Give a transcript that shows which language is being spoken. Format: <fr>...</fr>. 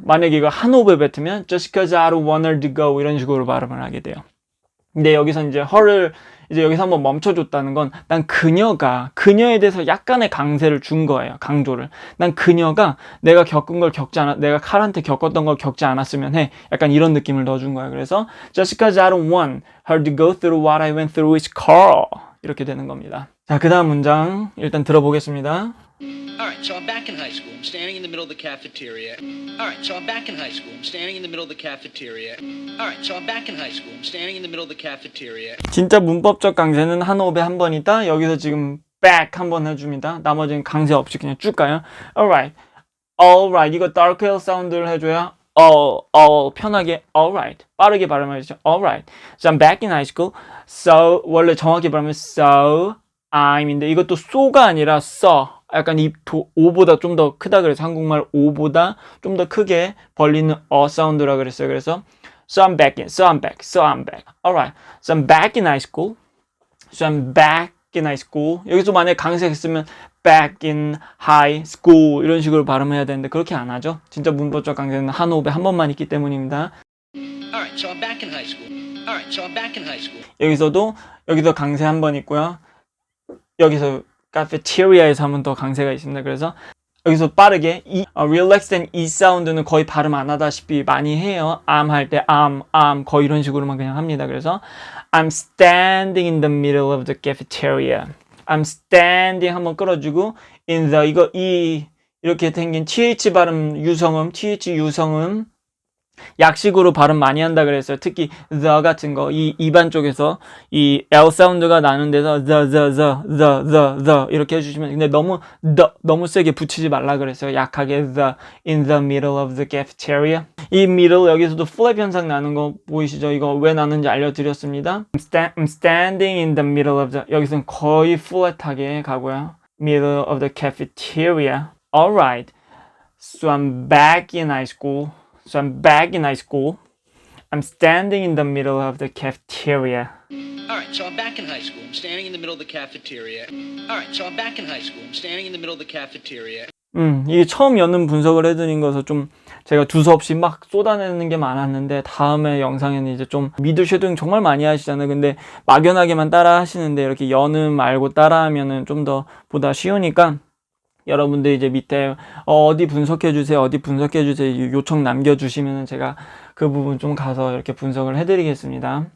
<ko>만약에 이거 한 호흡에 뱉으면</ko> <en>just cause I don't want her to go</en> <ko>이런 식으로 발음을 하게 돼요. 근데 여기서 이제 her를 이제 여기서 한번 멈춰줬다는 건 난 그녀에 대해서 약간의 강세를 준 거예요. 강조를. 난 그녀가 내가 겪은 걸 내가 칼한테 겪었던 걸 겪지 않았으면 해. 약간 이런 느낌을 넣어준 거예요.</ko> <en>그래서 just cause I don't want her to go through what I went through with Carl.</en> <ko>이렇게 되는 겁니다. 자, 그 다음 문장 일단 들어보겠습니다.</ko> <en>Alright, so I'm back in high school. I'm standing in the middle of the cafeteria. Alright, so I'm back in high school. I'm standing in the middle of the cafeteria. Alright, so I'm back in high school. I'm standing in the middle of the cafeteria.</en> <ko>진짜 문법적 강세는 한 호흡에 한 번이다. 여기서 지금 back 한 번 해줍니다. 나머지는 강세 없이 그냥 쭉 가요. Alright, 이거 dark L 사운드를 해줘야 편하게 alright 빠르게 발음해주죠.</ko> <en>Alright, so I'm back in high school.</en> <ko>So 원래 정확히 발음은 so I'm인데 이것도 so가 아니라 so. 약간 이 오보다 좀 더 크다 그래서 한국말 오보다 좀 더 크게 벌리는 사운드라 그랬어요. 그래서</ko> <en>so I'm back.</en> <ko>Alright.</ko> <en>So I'm back in high school. So I'm back in high school.</en> <ko>여기서 만약에 강세가 있으면</ko> <en>back in high school</en> <ko>이런 식으로 발음해야 되는데 그렇게 안 하죠. 진짜 문법적 강세는 한 호흡에 한 번만 있기 때문입니다.</ko> <en>Alright, so I'm back in high school. Alright, so I'm back in high school.</en> <ko>여기서 강세 한 번 있고요. 여기서 cafeteria에서 한 번 더 강세가 있습니다. 그래서 여기서 빠르게 relaxed and e 사운드는 거의 발음 안 하다시피 많이 해요. am 할 때 am 거의 이런 식으로만 그냥 합니다.</ko> <en>그래서 I'm standing in the middle of the cafeteria. I'm standing</en> <ko>한번 끌어주고 in the 이렇게 생긴 th 발음 유성음 th 유성음 약식으로 발음 많이 한다 그랬어요. 특히 the 같은 거, 이 입안 쪽에서 이 L 사운드가 나는 데서 the 이렇게 해주시면, 근데 너무 세게 붙이지 말라 그랬어요.</ko> <en>약하게 in the middle of the cafeteria.</en> <ko>이 middle 여기서도 플랩 현상 나는 거 보이시죠? 이거 왜 나는지 알려드렸습니다.</ko> <en>I'm standing in the middle of the,</en> <ko>여기서는 거의 플랫하게 가고요.</ko> <en>middle of the cafeteria. Alright. So I'm back in high school. So I'm back in high school. I'm standing in the middle of the cafeteria. Alright, so I'm back in high school. I'm standing in the middle of the cafeteria. Alright, so I'm back in high school. I'm standing in the middle of the cafeteria.</en> <ko>이게 처음 여는 분석을 해드린 거서 좀 제가 두서없이 막 쏟아내는 게 많았는데, 다음에 영상에는 이제 좀 미들 쉐도잉 정말 많이 하시잖아요. 근데 막연하게만 따라 하시는데 이렇게 여는 말고 따라하면은 좀 더 보다 쉬우니까 여러분들 이제 밑에 어디 분석해주세요, 어디 분석해주세요 요청 남겨주시면 제가 그 부분 좀 가서 이렇게 분석을 해드리겠습니다.</ko>